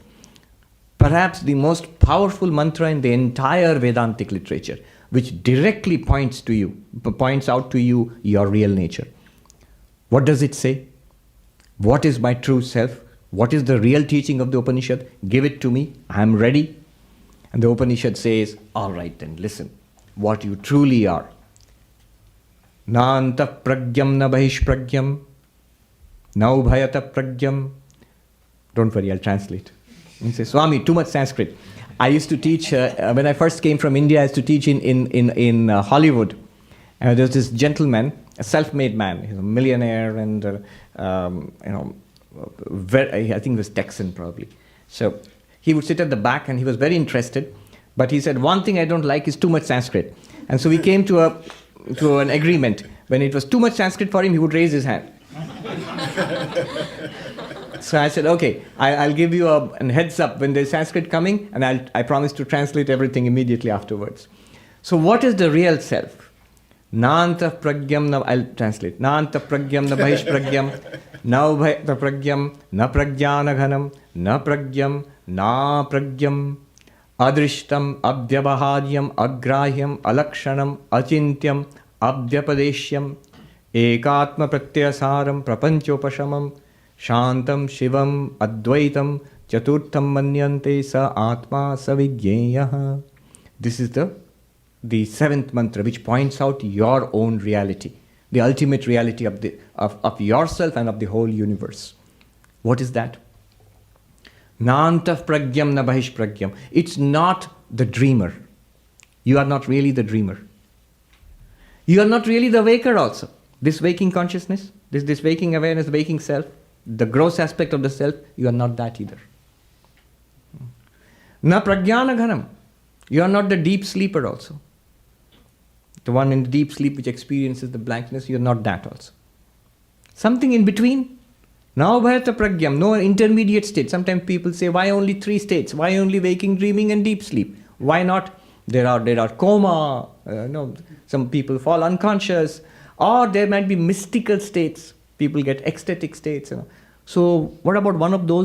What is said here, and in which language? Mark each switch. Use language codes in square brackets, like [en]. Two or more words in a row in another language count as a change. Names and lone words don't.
[en] Perhaps the most powerful mantra in the entire Vedantic literature, which directly points out to you your real nature. What does it say? What is my true self? What is the real teaching of the Upanishad? Give it to me. I am ready. And the Upanishad says, all right then, listen, what you truly are. [sa] Na antah pragyam na bahish pragyam, na ubhayata pragyam. [en] Don't worry, I'll translate. He says, Swami, too much Sanskrit. I used to teach, when I first came from India, I used to teach in Hollywood. And there was this gentleman, a self-made man. He's a millionaire and, I think he was Texan probably. So he would sit at the back and he was very interested. But he said, one thing I don't like is too much Sanskrit. And so we came to an agreement. When it was too much Sanskrit for him, he would raise his hand. So I said, okay, I'll give you a heads up when there's Sanskrit coming, and I promise to translate everything immediately afterwards. So what is the real self? [sa] Nantah pragyam na, [en] I'll translate. [sa] Nantah pragyam na bahish pragyam, na ubhayata pragyam, na pragyana ghanam, na pragyam, na pragyam, adrishtam, abhyavaharyam, agrahyam, alakshanam, achintyam, abhyapadeshyam, ekatma pratyasaram, prapanchopashamam, Shantam Shivam Advaitam Chaturtham Manyante Sa Atma Savijneyah. [en] This is the seventh mantra which points out your own reality, the ultimate reality of yourself and of the whole universe. What is that? [sa] Nantah pragyam na bahish pragyam. [en] It's not the dreamer. You are not really the dreamer. You are not really the waker also. This waking consciousness, this waking awareness, the waking self, the gross aspect of the self, you are not that either. [sa] Na pragyana ghanam. [en] You are not the deep sleeper also. The one in the deep sleep which experiences the blankness, you are not that also. Something in between. [sa] Na ubhayata pragyam, [en] no intermediate state. Sometimes people say, why only three states? Why only waking, dreaming and deep sleep? Why not? There are coma, some people fall unconscious, or there might be mystical states. People get ecstatic states. So what about one of those?